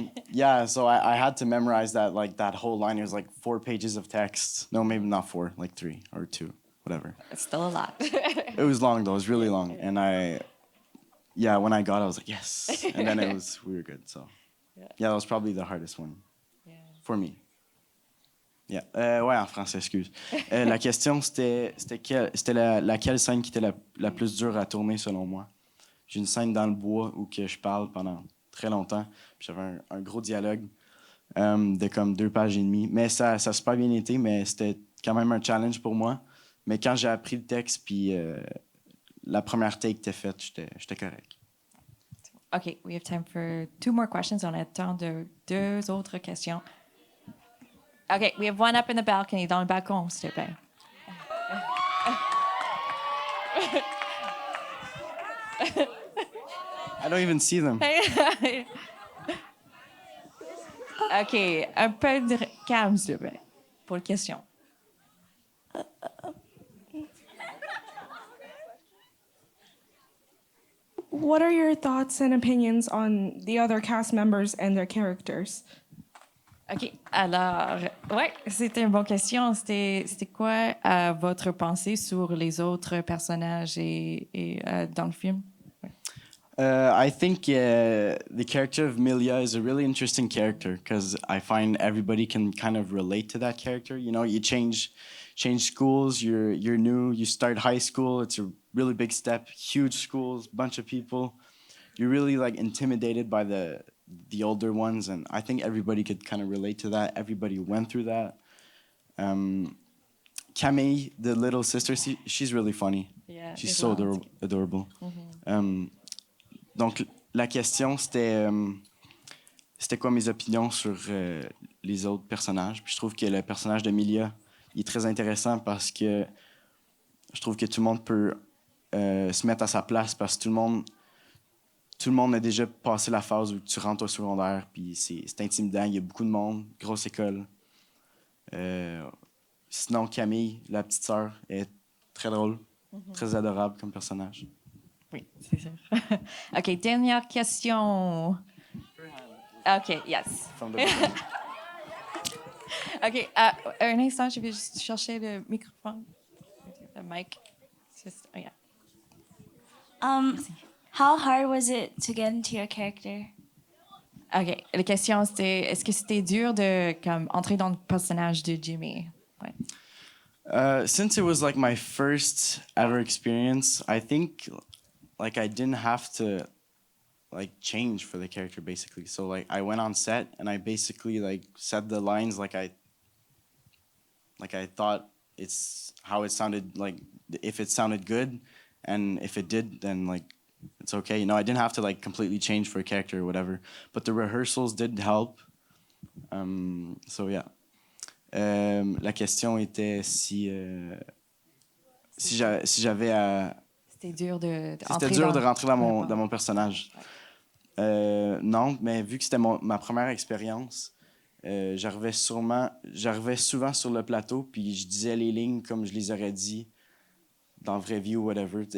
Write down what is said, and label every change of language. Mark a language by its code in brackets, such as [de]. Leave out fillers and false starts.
[en] Yeah, so I had to memorize that whole line. It was like 4 pages of text. No, maybe not 4, like 3 or 2, whatever. It's still a lot. It was long though. It was really long, and when I got it, I was like yes, and then we were good. So yeah, that was probably the hardest one for me. Yeah. [fr] Ouais, en français, excuse. La question c'était laquelle scène qui était la plus dure à tourner selon moi. J'ai une scène dans le bois où que je parle pendant très longtemps. Puis j'avais un gros dialogue de comme 2 pages et demie. Mais ça a super bien été, mais c'était quand même un challenge pour moi. Mais quand j'ai appris le texte, puis la première take était faite, j'étais correct. [en] OK, we have time for 2 more questions. [fr] On a temps de 2 autres questions. [en] OK, we have one up in the balcony, [fr] dans le balcon, s'il te plaît. [en] I don't even see them. [fr] OK, un peu de calme, s'il te plaît, pour la question. [en] What are your thoughts and opinions on the other cast members and their characters? [fr] OK, alors, ouais, c'était une bonne question. C'était quoi votre pensée sur les autres personnages et dans le film? [en] I think the character of Mylia is a really interesting character because I find everybody can kind of relate to that character. You know, you change schools, you're new, you start high school, it's a really big step, huge schools, bunch of people. you're really like intimidated by the older ones, and I think everybody could kind of relate to that. Everybody went through that. Camille, the little sister, she's really funny. Yeah, She's it's so loud. adorable. [fr] Donc, la question, c'était quoi mes opinions sur les autres personnages. Puis je trouve que le personnage de Mylia, il est très intéressant parce que je trouve que tout le monde peut se mettre à sa place parce que tout le monde a déjà passé la phase où tu rentres au secondaire, puis c'est intimidant, il y a beaucoup de monde, grosse école. Sinon, Camille, la petite sœur, est très drôle, très adorable comme personnage. Oui, c'est sûr. OK, dernière question. OK, yes. [en] From the beginning. [fr] OK, un instant, je vais juste chercher le microphone. Le mic. [en] Just, oh, yeah. How hard was it to get into your character? [fr] OK, la question c'était est-ce que c'était dur de comme entrer dans le personnage de Jimmy? Ouais. [en] Since it was like my first ever experience, I think like I didn't have to like change for the character basically. So like I went on set and I basically like said the lines like I thought it's how it sounded, like if it sounded good, and if it did, then like it's okay. You know, I didn't have to like completely change for a character or whatever. But the rehearsals did help. So yeah. [fr] La question était si j'avais à... C'était dur de C'était dur de rentrer dans mon personnage. Non, mais vu que c'était ma première expérience, j'arrivais souvent sur le plateau, puis je disais les lignes comme je les aurais dit dans la vraie vie ou whatever.